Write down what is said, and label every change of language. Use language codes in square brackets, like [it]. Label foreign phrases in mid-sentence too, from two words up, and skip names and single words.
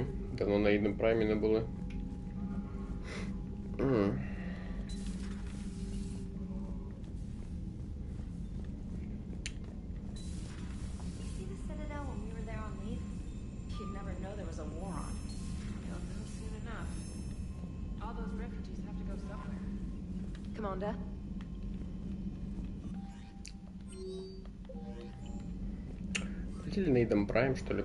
[uk] Давно на Eden Prime не були. [en] See the Citadel when we were there on leave? You'd never know there was a war on. You'll know soon enough. All those refugees have to go somewhere. Commander? [ru] Полетели на Eden Prime, что ли?